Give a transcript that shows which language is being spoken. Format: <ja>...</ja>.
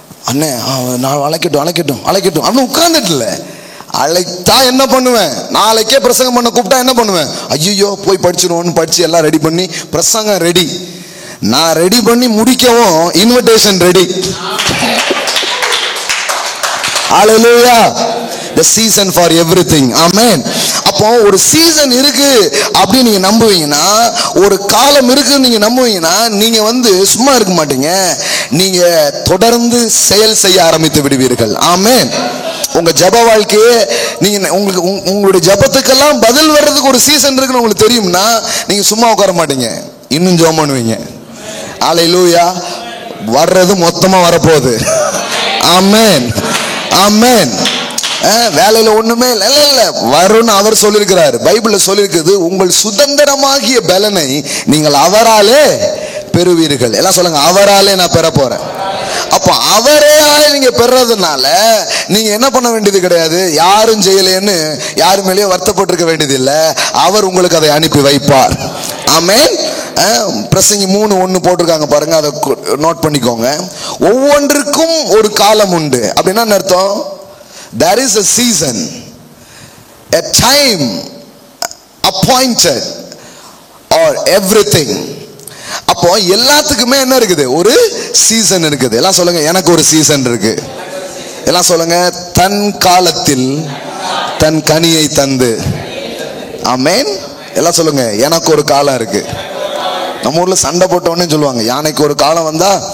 <ta>அண்ணே நான் அழைக்கட்டும் அப்படின்னு உட்கார்ந்துட்டு இல்ல. அழைத்தா என்ன பண்ணுவேன்? நாளைக்கே பிரசங்கம் பண்ண கூப்பிட்டா என்ன பண்ணுவேன்? ஐயோ போய் படிச்சிருவோன்னு படிச்சு எல்லாம் ரெடி பண்ணி பிரசங்கம் ரெடி. நான் ரெடி பண்ணி முடிக்கவும் invitation ready.</ta> <en>Hallelujah. The season for everything. Amen.</en> <ta>அப்போ ஒரு சீசன் இருக்கு அப்படின்னு நீங்க நம்புவீங்கன்னா, ஒரு காலம் இருக்குன்னு நீங்க நம்புவீங்கன்னா, நீங்க சும்மா இருக்க மாட்டீங்க, நீங்க தொடர்ந்து செயல் செய்ய ஆரம்பித்து விடுவீர்கள். ஆமென். உங்க ஜப வாழ்க்கையே நீங்க உங்களுடைய ஜபத்துக்கெல்லாம் பதில் வர்றதுக்கு ஒரு சீசன் இருக்குன்னு உங்களுக்கு தெரியும்னா, நீங்க சும்மா உட்கார மாட்டீங்க, இன்னும் ஜெபம் பண்ணுவீங்க. அல்லேலூயா. வர்றது மொத்தமா வரப்போகுது. ஆமென், ஆமென். வேலையில ஒண்ணுமே இல்ல வரும்னு அவர் சொல்லியிருக்கிறார். பைபிள்ல சொல்லியிருக்குது, உங்கள் சுதந்திரமாகிய பலனை நீங்கள் அவராலே பெறுவீர்கள். எல்லாம் சொல்லுங்க, அவராலே நான் பெற போறேன். அப்ப அவரே நீங்க பெறதுனால நீங்க என்ன பண்ண வேண்டியது கிடையாது, யாரும் செய்யலன்னு யாரு மேலேயும் வருத்தப்பட்டிருக்க வேண்டியது இல்லை. அவர் உங்களுக்கு அதை அனுப்பி வைப்பார். ஆமென். பிரசங்கி 3:1 போட்டிருக்காங்க பாருங்க, அதை நோட் பண்ணிக்கோங்க. ஒவ்வொன்றுக்கும் ஒரு காலம் உண்டு. அப்படின்னா அர்த்தம்,</ta> <en>there is a season, a time appointed or everything.</en> <ta>அப்போ எல்லாத்துக்குமே என்ன இருக்குது, ஒரு சீசன் இருக்குது. எல்லாம் சொல்லுங்க, எனக்கு ஒரு சீசன் இருக்கு. எல்லாம் சொல்லுங்க, தன் காலத்தில் தன் கனியை தந்து. ஆமென். எல்லாம் சொல்லுங்க, எனக்கு ஒரு காலம் இருக்கு. நம்ம ஊர்ல சண்டை போட்டோன்னு சொல்லுவாங்க, யானைக்கு ஒரு காலம் வந்தா.</ta>